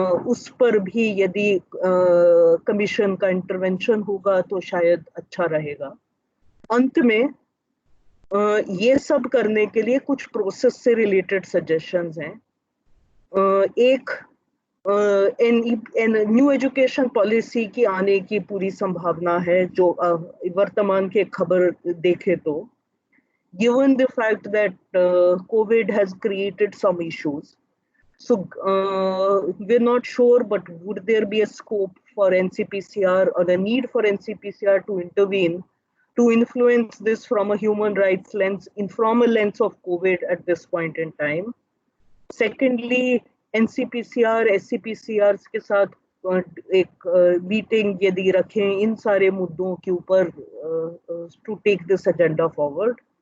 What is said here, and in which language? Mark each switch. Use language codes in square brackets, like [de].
[hi] उस पर भी यदि कमीशन का इंटरवेंशन होगा तो शायद अच्छा रहेगा. अंत में ये सब करने के लिए कुछ प्रोसेस से रिलेटेड सजेशंस हैं. एक न्यू एजुकेशन पॉलिसी की आने की पूरी संभावना है, जो वर्तमान के खबर देखे तो, [en] given the fact that COVID has created some issues, so we're not sure, but would there be a scope for NCPCR or the need for NCPCR to intervene to influence this from a human rights lens, from a lens of COVID at this point in time. Secondly, NCPCR, SCPCRs [hi] के साथ एक meeting यदि रखें इन सारे मुद्दों के ऊपर [en] To take this agenda forward.